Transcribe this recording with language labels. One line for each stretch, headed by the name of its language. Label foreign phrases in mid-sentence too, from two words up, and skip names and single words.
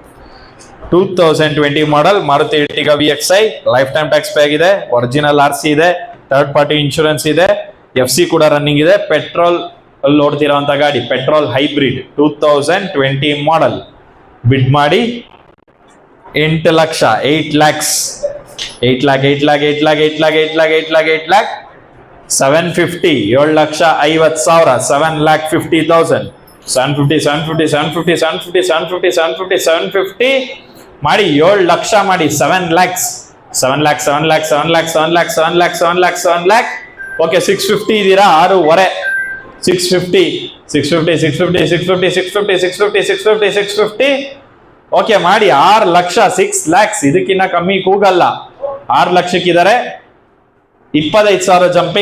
Kannada: 2020 ಮಾಡೆಲ್ ಮಾರುತಿ Ertiga VXI
English: life time tax pay
Kannada: ಆಗಿದೆ
English: original RC
Kannada: ಇದೆ
English: third party insurance
Kannada: ಇದೆ FC ಕೂಡ ರನ್ನಿಂಗ್ ಇದೆ ಪೆಟ್ರೋಲ್ ಅಲ್ಲಿ ಓಡ್ತಿರೋಂಥ ಗಾಡಿ
English: petrol hybrid 2020 model
Kannada: ಬಿಡ್ ಮಾಡಿ 8 ಲಕ್ಷ 8 lakhs 750 7 ಲಕ್ಷ 50,000 7,50,000 750 ಮಾಡಿ 7 ಲಕ್ಷ ಮಾಡಿ 7 lakhs 7 lakh, 7 lakh, 7 lakh, 7 lakh, 7 lakh, 7 lakh, 7 lakh. ಓಕೆ 650 ಇದೀರಾ, 6.5. 650, 650, 650, 650, 650, 650, 650, 650. ಓಕೆ ಮಾಡಿ 6 ಲಕ್ಷ, 6 ಲ್ಯಾಕ್ಸ್. ಇದಕ್ಕಿನ್ನ ಕಮ್ಮಿ ಕೂಗಲ್ಲ. 6 ಲಕ್ಷಕ್ಕಿದ್ದಾರೆ. 25,000 ಜಂಪಿಂಗ್.